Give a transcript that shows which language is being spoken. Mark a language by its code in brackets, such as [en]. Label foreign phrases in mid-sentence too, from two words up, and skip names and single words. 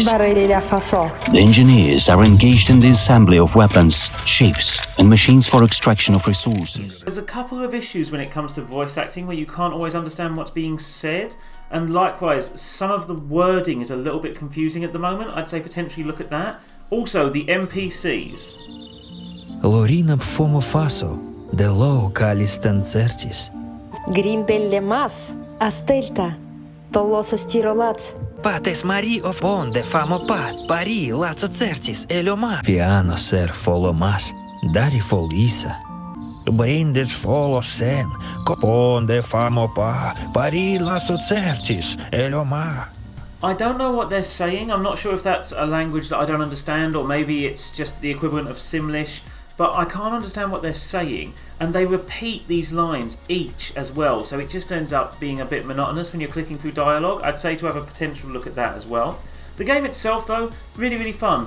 [en] The engineers are engaged in the assembly of weapons, ships, and machines for extraction of resources. There's a couple of issues when it comes to voice acting where you can't always understand what's being said, and likewise, some of the wording is a little bit confusing at the moment. I'd say potentially look at that. Also, the NPCs. Lorina fomo faso, de lo calistan certis. Grimbelle mas, astelta, tolosa stirolats. Pates mari of bonde famo pa, pari lazo certis eloma. Piano ser folo mas, dari folisa. Brindes folo sen, coponde famo pa, pari lazo certis eloma. I don't know what they're saying. I'm not sure if that's a language that I don't understand, or maybe it's just the equivalent of Simlish. But I can't understand what they're saying, and they repeat these lines each as well, so it just ends up being a bit monotonous when you're clicking through dialogue. I'd say to have a potential look at that as well. The game itself though, really fun.